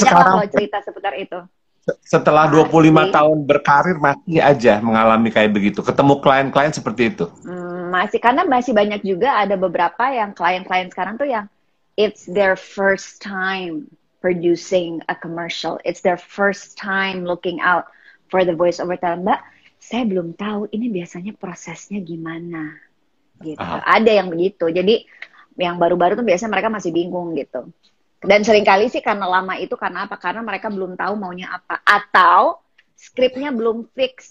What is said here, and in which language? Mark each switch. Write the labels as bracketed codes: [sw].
[id] banyak lah kalau cerita seputar itu. Setelah 25 tahun berkarir masih aja mengalami kayak begitu. Ketemu klien-klien seperti itu. Masih, karena masih banyak juga ada beberapa yang klien-klien sekarang tuh yang [en] it's their first time producing a commercial. It's their first time looking out for the voice over talent. [id] Mbak, saya belum tahu ini biasanya prosesnya gimana. Gitu. Ada yang begitu. Jadi yang baru-baru tuh biasanya mereka masih bingung gitu. Dan seringkali sih karena lama itu karena apa? Karena mereka belum tahu maunya apa. Atau skripnya belum fix.